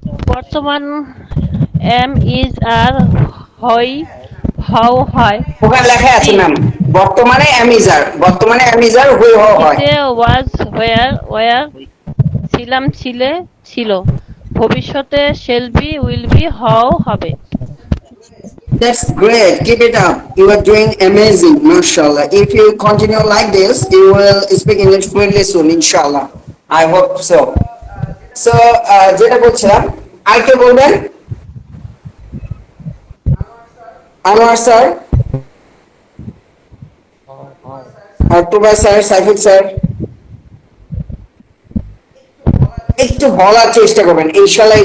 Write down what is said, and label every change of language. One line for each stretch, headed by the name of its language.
Bangla: বর্তমান M is আর হই হও হয়, ওখানে লেখা আছে ম্যাম, বর্তমানে অ্যামিজার, বর্তমানে অ্যামিজার হই হও হয়। অতীতে ওয়াজ ওয়ার ওয়ার, ছিলাম ছিলে ছিল, ভবিষ্যতে
English: shall be will be
Bangla: হও হবে।
English: That's great. Keep it up. You are doing amazing, mashallah. If you continue like this, you will speak English fluently soon, inshallah. I hope so.
Bangla: So, যেটা বলছিলাম, আর কে বলবেন? Anwar sir, আক্টোবার sir, Saiful sir, একটু বলার চেষ্টা করবেন, ইনশাল্লাহ।